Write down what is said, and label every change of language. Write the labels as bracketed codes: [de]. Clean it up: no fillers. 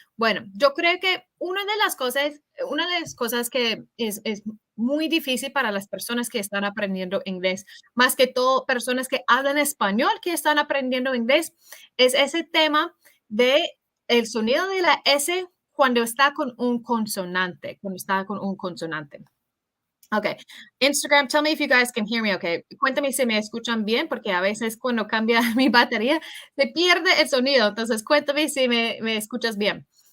[es] Bueno, yo creo que una de las cosas que es muy difícil para las personas que están aprendiendo inglés, más que todo personas que hablan español que están aprendiendo inglés, es ese tema de el sonido de la S cuando está con un consonante, cuando está con un consonante. [en] Okay. Instagram, tell me if you guys can hear me okay. [es] Cuéntame si me escuchan bien, porque a veces cuando cambia mi batería se pierde el sonido. Entonces, cuéntame si me escuchas bien.